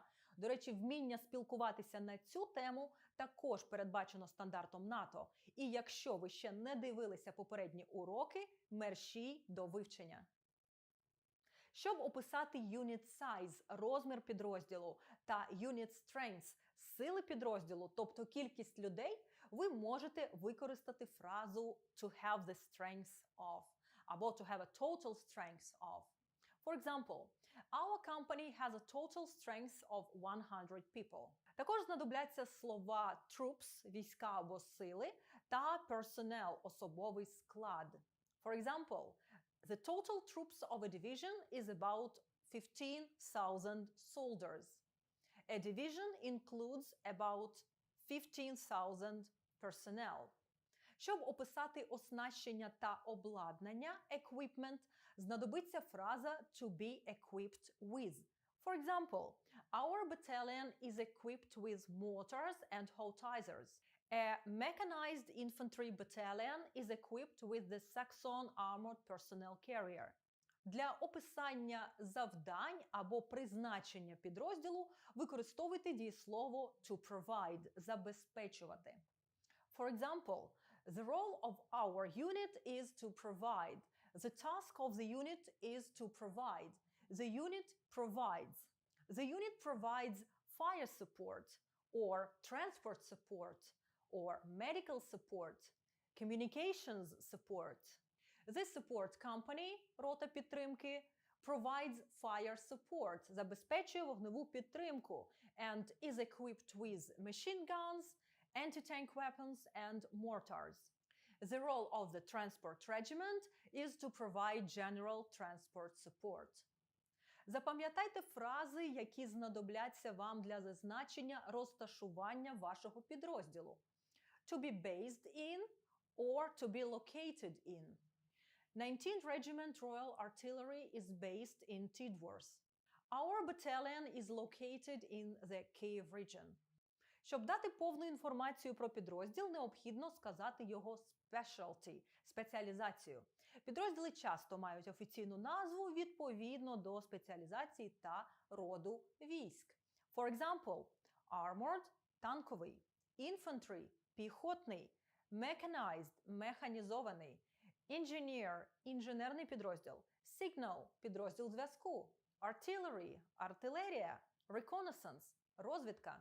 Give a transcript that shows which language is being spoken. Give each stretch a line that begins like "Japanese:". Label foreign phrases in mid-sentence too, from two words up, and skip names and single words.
Ukrainian: До речі, вміння спілкуватися на цю тему також передбачено стандартом НАТО. І якщо ви ще не дивилися попередні уроки, мерщій до вивчення. Щоб описати
English: unit size
Ukrainian: – розмір підрозділу, та
English: unit strength –
Ukrainian: сили підрозділу, тобто кількість людей, ви можете використати фразу
English: to have the strength of
Ukrainian: або
English: to have a total strength of. For example, our company has a total strength of 100 people.
Ukrainian: Також знадобляться слова troops – війська або сили, та personnel – особовий склад.
English: For example, the total troops of a division is about 15,000 soldiers. A division includes about 15,000 personnel.
Ukrainian: Щоб описати оснащення та обладнання equipment, знадобиться фраза
English: to be equipped with. For example, our battalion is equipped with mortars and howitzer. A mechanized infantry battalion is equipped with the Saxon armored personnel carrier.
Ukrainian: Для описання завдань або призначення підрозділу використовуйте дієслово
English: to provide
Ukrainian: – забезпечувати.
English: For example, the role of our unit is to provide. The task of the unit is to provide. The unit provides. The unit provides fire support, or transport support, or medical support, communications support. The support company,
Ukrainian: рота підтримки,
English: provides fire support,
Ukrainian: забезпечує вогневу підтримку,
English: and is equipped with machine guns, anti-tank weapons, and mortars. The role of the transport regiment is to provide general transport support.
Ukrainian: Запам'ятайте фрази, які знадобляться вам для зазначення розташування вашого підрозділу.
English: To be based in or to be located in. 19th Regiment Royal Artillery is based in Tidworth. Our battalion is located in the Kyiv region.
Ukrainian: Щоб дати повну інформацію про підрозділ, необхідно сказати його specialty – спеціалізацію. Підрозділи часто мають офіційну назву відповідно до спеціалізації та роду військ.
English: For example, armored –
Ukrainian: танковий, infantry – піхотний, mechanized – механізований, engineer – інженерний підрозділ, signal – підрозділ зв'язку, artillery – артилерія, reconnaissance – розвідка.